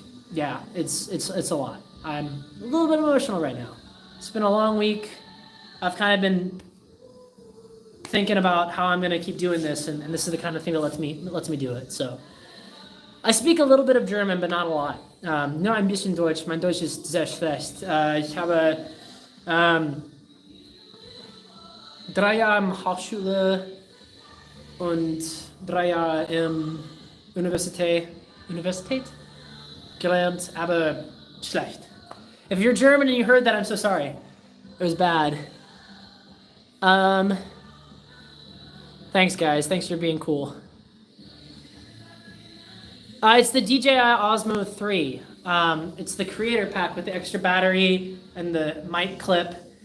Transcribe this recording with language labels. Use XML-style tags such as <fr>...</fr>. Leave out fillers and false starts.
<en>Yeah, it's a lot. I'm a little bit emotional right now. It's been a long week. I've kind of been thinking about how I'm gonna keep doing this, and this is the kind of thing that lets me do it. So I speak a little bit of German, but not a lot.</en> <de>Nur ein bisschen Deutsch. Mein Deutsch ist sehr schlecht. Ich habe 3 Jahre in Hochschule und 3 Jahre in Universität gelernt, aber schlecht.</de> <en>If you're German and you heard that, I'm so sorry. It was bad. Thanks, guys. Thanks for being cool. It's the DJI Osmo 3. It's the creator pack with the extra battery and the mic clip.</en>